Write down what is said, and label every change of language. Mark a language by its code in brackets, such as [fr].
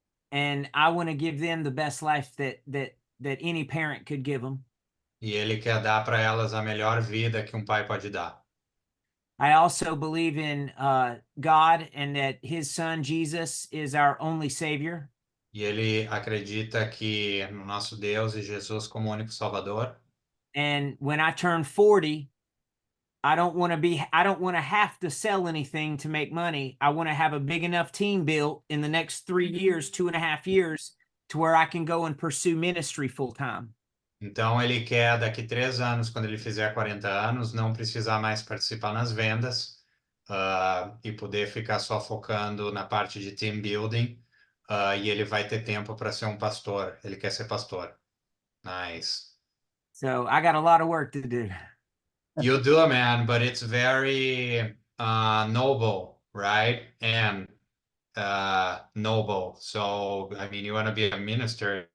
[en] And I want to give them the best life that any parent could give them. [pt] E ele quer dar para elas a melhor vida que um pai pode dar. [en] I also believe in God and that his son Jesus is our only savior. [pt] E ele acredita que no nosso Deus e Jesus como único Salvador. [en] And when I turn 40, I don't want to have to sell anything to make money. I want to have a big enough team built in the next 3 years, 2.5 years, to where I can go and pursue ministry full time. [pt] Então ele quer daqui 3 anos, quando ele fizer 40 anos, não precisar mais participar nas vendas e poder ficar só focando na parte de team building. E ele vai ter tempo para ser um pastor. Ele quer ser pastor. Nice. [en] So I got a lot of work to do. You do, man, but it's very noble, right? And noble. So, I mean, you want to be a minister.